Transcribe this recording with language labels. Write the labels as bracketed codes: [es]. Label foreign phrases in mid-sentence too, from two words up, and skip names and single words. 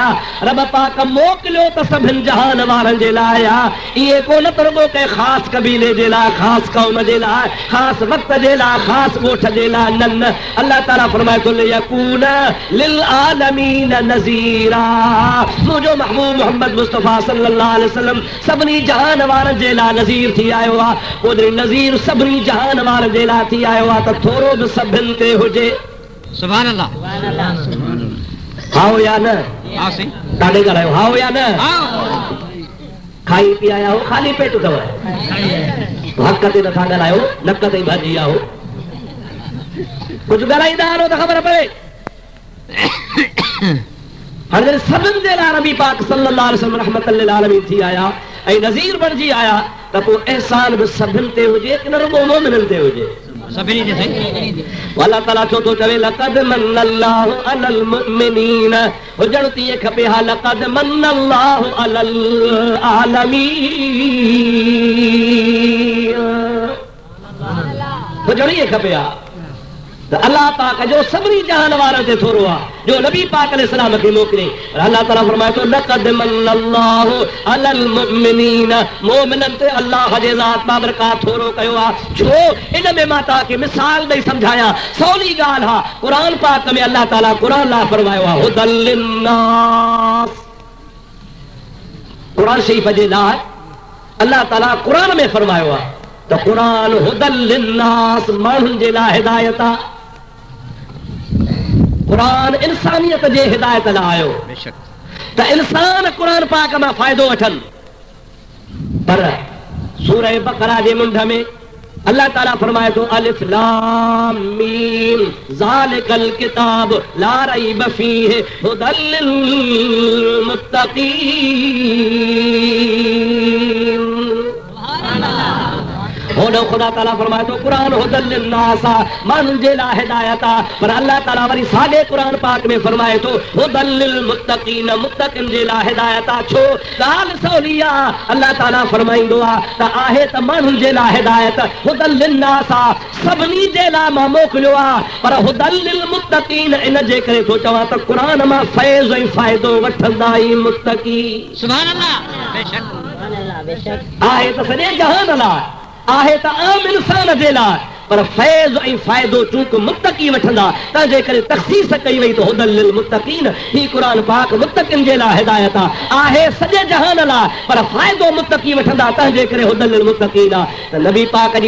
[sd] रब पाक मोकिलियो त सभिनि जहान वारनि जे लाइ आहे। इहे कोन त रुगो कंहिं ख़ासि कबीले जे लाइ, ख़ासि क़ौम जे लाइ, ख़ासि वक़्त जे लाइ, ख़ासि ॻोठ जे लाइ, न न। अल्लाह ताला फरमाए थो, [ar] ليكون للعالمين نذيرا. [sd] मुंहिंजो महबूब मोहम्मद मुस्तफ़ा [ar] صلى الله عليه وسلم [sd] सभिनी जहान वारनि जे लाइ नज़ीर थी आयो आहे। ओतिरी नज़ीर सभिनी जहान वारनि जे लाइ थी आयो आहे त थोरो बि सभिनि ते हुजे। [ar] سبحان الله. [sd] हाओ या न? हाँ सही। ॾाढे ॻाल्हायो, हाओ या न? हाँ। खाई पी आया हो, ख़ाली पेट अथव, हक़ ते नथा ॻाल्हायो, नक ते भाॼी आयो, कुझु ॻाल्हाईंदा आहियो त ख़बर पए। हाणे सभिनि जे लाइ नबी पाक [ar] صلى الله عليه وسلم رحمة للعالمين [sd] थी आया ऐं नज़ीर बणिजी आया, त पोइ अहसान बि सभिनि ते हुजे कि न रुगो मोमिननि ते हुजे? सभिनी ते सही। अल्लाह ताला छो थो चवे, [ar] لقد من الله على المؤمنين, [sd] हुजण तीअं खपे हा, [ar] لقد من الله على العالمين, [sd] हुजण ई खपे हा त अल्लाह पाक जो सभिनी जहान वारनि ते थोरो आहे, जो नबी पाक अलैहिस्सलाम खे मोकिले। अल्लाह ताला फरमाए थो, [ar] لقد من الله على المؤمنين, [sd] मोमिननि ते अल्लाह जे ज़ात बाबरकात थोरो कयो आहे। छो? इन में मां तव्हांखे मिसाल ॾेई सम्झायां, सवली ॻाल्हि आहे। क़ुरान पाक में अल्लाह ताला क़ुरान लाइ फरमायो आहे, [ar] هدى للناس. [sd] क़ुरान शरीफ़ जे लाइ अल्लाह ताला क़ुरान में फरमायो आहे त क़ुरान [ar] هدى للناس, [sd] माण्हुनि जे लाइ हिदायत आहे। क़ुरान इंसानियत जे हिदायत लाइ आयो त इंसान क़ुरान पाक मां फ़ाइदो वठनि। पर सूरह बक़रा जे मुंड में अल्लाह ताला फरमाए थो, [ar] الم ذلك الكتاب لا ريب فيه هدى للمتقين. [sd] होॾो ख़ुदा ताला फरमाए थो क़ुरान [ar] هدى للناس [sd] माण्हुनि जे लाइ हिदायत आहे पर अल्लाह ताला वरी साॻे क़ुरान पाक में फरमाए थो [ar] هدى للمتقين [sd] मुत्तक़िन जे लाइ हिदायत आहे छो ॻाल्हि सवली आहे अल्लाह ताला फरमाईंदो आहे त आहे त माण्हुनि जे लाइ हिदायत [ar] هدى للناس [sd] सभिनी जे लाइ मां मोकिलियो आहे पर [ar] هدى للمتقين [sd] इन जे करे थो चवां त क़ुरान मां फैज़ ऐं फ़ाइदो वठंदा ई मुत्तक़ी [ar] سبحان الله بیشک [sd] आहे त सॼे जहान लाइ आहे त आम इंसान जे लाइ पर फैज़ ऐं फ़ाइदो चूंकि मुत्तक़ी वठंदा तंहिंजे करे तख़सीस कई वई त [ar] هدى للمتقين [sd] ही क़ुरान पाक मुत्तक़िन जे लाइ हिदायत आहे सॼे जहान लाइ पर फ़ाइदो मुत्तक़ी वठंदा तंहिंजे करे [ar] هدى للمتقين [sd] त नबी पाक जी